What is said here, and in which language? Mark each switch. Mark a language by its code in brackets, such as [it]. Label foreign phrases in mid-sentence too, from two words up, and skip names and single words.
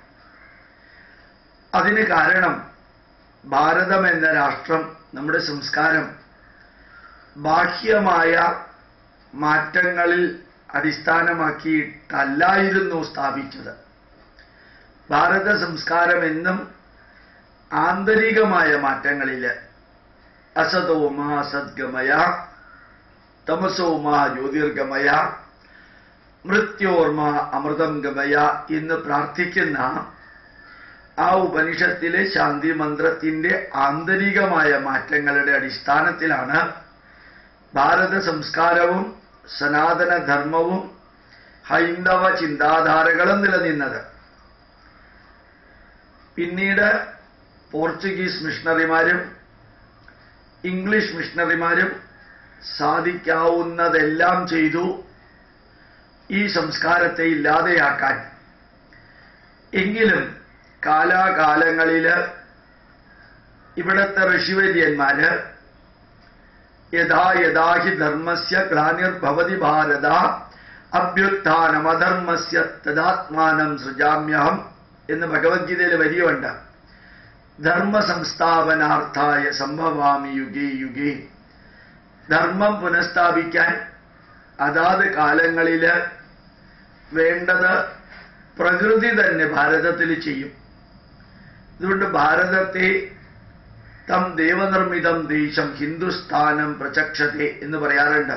[ml] അതിന് കാരണം ഭാരതം എന്ന രാഷ്ട്രം, നമ്മുടെ സംസ്കാരം ബാഹ്യമായ മാറ്റങ്ങളിൽ അടിസ്ഥാനമാക്കിയിട്ടല്ലായിരുന്നു സ്ഥാപിച്ചത്. ഭാരത സംസ്കാരം എന്നും ആന്തരികമായ മാറ്റങ്ങളിൽ [sa] അസതോമാ സദ്ഗമയ തമസോമാ ജ്യോതിർഗമയ മൃത്യോർമ അമൃതം ഗമയ [ml] എന്ന് പ്രാർത്ഥിക്കുന്ന ആ ഉപനിഷത്തിലെ ശാന്തി മന്ത്രത്തിന്റെ ആന്തരികമായ മാറ്റങ്ങളുടെ അടിസ്ഥാനത്തിലാണ് ഭാരത സംസ്കാരവും സനാതനധർമ്മവും ഹൈന്ദവ ചിന്താധാരകളും നിലനിന്നത്. പിന്നീട് പോർച്ചുഗീസ് മിഷണറിമാരും ഇംഗ്ലീഷ് മിഷണറിമാരും സാധിക്കാവുന്നതെല്ലാം ചെയ്തു ഈ സംസ്കാരത്തെ ഇല്ലാതെയാക്കാൻ. എങ്കിലും കാലാകാലങ്ങളിൽ ഇവിടത്തെ ഋഷിവര്യന്മാര് [sa] യഥാ യഥാ ഹി ധർമ്മസ്യ ഗ്ലാനിർഭവതി ഭാരത അഭ്യുത്ഥാനമധർമ്മസ്യ തദാത്മാനം സൃജാമ്യഹം [ml] എന്ന് ഭഗവത്ഗീതയിൽ വരിയുണ്ട്. [sa] ധർമ്മ സംസ്ഥാപനാർത്ഥായ സംഭവാമി യുഗേ യുഗേ. [ml] ധർമ്മം പുനഃസ്ഥാപിക്കാൻ അതാത് കാലങ്ങളിൽ വേണ്ടത് പ്രകൃതി തന്നെ ഭാരതത്തിൽ ചെയ്യും. അതുകൊണ്ട് ഭാരതത്തെ [sa] തം ദേവനിർമ്മിതം ദേശം ഹിന്ദുസ്ഥാനം പ്രചക്ഷത്തെ [ml] എന്ന് പറയാറുണ്ട്.